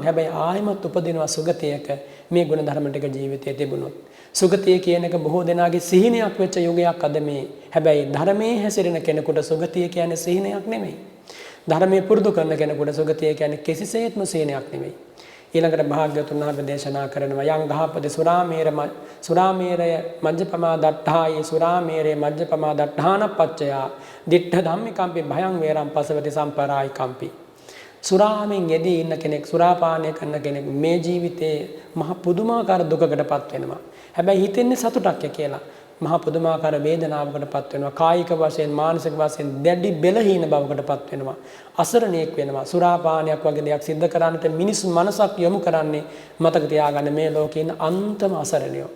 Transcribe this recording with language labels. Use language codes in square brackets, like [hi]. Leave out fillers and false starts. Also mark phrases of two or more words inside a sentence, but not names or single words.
[si] හැබැයි ආයෙමත් උපදිනවා සුගතියක මේ ගුණ ධර්ම ටික ජීවිතයේ තිබුණොත්. සුගතිය කියන එක බොහෝ දෙනාගේ සිහිනයක් වෙච්ච යුගයක් අද මේ. හැබැයි ධර්මයේ හැසිරෙන කෙනෙකුට සුගතිය කියන්නේ සිහිනයක් නෙමෙයි. ධර්මයේ පුරුදු කරන කෙනෙකුට සුගතිය කියන්නේ කිසිසේත්ම සිහිනයක් නෙමෙයි. ඊළඟට භාග්‍යවතුන් වහන්සේ දේශනා කරනවා [pi] යං ගහපති සුරාමේරය මජ්ජපමා දට්ඨායි සුරාමේරේ මජ්ජපමා දට්ඨාන පච්චය දිට්ඨ ධම්මිකම්පි භයං වේරම් පසවති සම්පරායි කම්පි. [si] සුරාමෙන් යෙදී ඉන්න කෙනෙක් සුරාපානය කරන කෙනෙක් මේ ජීවිතේ මහ පුදුමාකාර දුකකටපත් වෙනවා. හැබැයි හිතෙන්නේ සතුටක් කියලා. මහා පුදුමාකාර වේදනාවකටපත් වෙනවා. කායික වශයෙන් මානසික වශයෙන් දැඩි බෙලහීන බවකටපත් වෙනවා. අසරණයෙක් වෙනවා. සුරාපානයක් වගේ දෙයක් සිද්ධ කරන්නට මිනිස් මනසක් යොමු කරන්නේ මතක තියාගන්න මේ ලෝකේ ඉන්න අන්තම අසරණයෝ.